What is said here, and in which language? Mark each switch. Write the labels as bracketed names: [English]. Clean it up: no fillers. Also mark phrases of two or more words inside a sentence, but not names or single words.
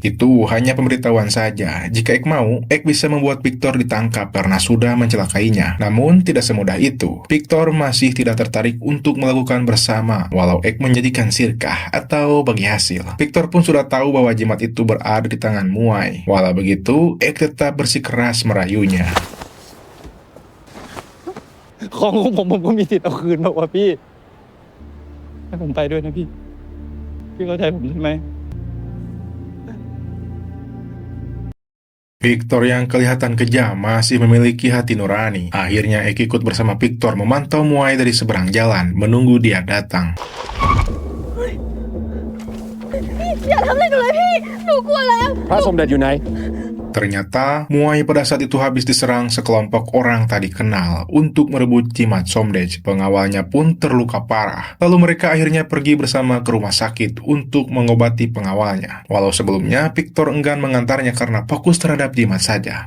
[Indonesian] Itu hanya pemberitahuan saja. Jika Ek mau, Ek bisa membuat Victor ditangkap karena sudah mencelakainya. Namun, tidak semudah itu. Victor masih tidak tertarik untuk melakukan bersama, walau Ek menjadikan sirkah atau bagi hasil. Victor pun sudah tahu bahwa jimat itu berada di tangan Muay. Walau begitu, Ek tetap bersikeras merayunya. [Thai] ของผมก็มีสิทธิ์เอาคืนบอกว่าพี่ให้ผมไปด้วยนะพี่เข้าใจผมใช่ไหม [Indonesian] Victor yang kelihatan kejam masih memiliki hati nurani. Akhirnya Ek ikut bersama Victor memantau Muay dari seberang jalan, menunggu dia datang. [Thai] อย่าทำอะไรหนูเลยพี่ หนูกลัวแล้ว พระสมเด็จอยู่ไหน [Indonesian] Ternyata, Muay pada saat itu habis diserang sekelompok orang tak dikenal untuk merebut jimat Somdej. Pengawalnya pun terluka parah. Lalu mereka akhirnya pergi bersama ke rumah sakit untuk mengobati pengawalnya. Walau sebelumnya, Victor enggan mengantarnya karena fokus terhadap jimat saja.